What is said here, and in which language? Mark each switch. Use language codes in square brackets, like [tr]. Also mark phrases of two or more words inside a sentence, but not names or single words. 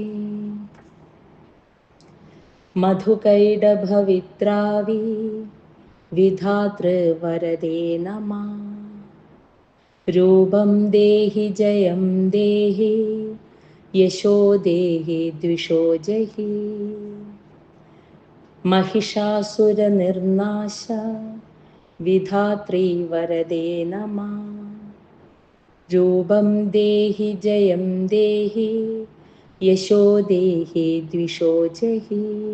[sa] മധുകൈടഭവിദ്രാവി വിധാതൃവരദേ നമഃ. രൂപം ദേഹി ജയം ദേഹി യശോ ദേഹി ദ്വിഷോ ജഹി. महिषासुरनिर्नाश विधात्री वरदे नमः. रूपं देहि जयं देहि यशो देहि द्विषो जहि.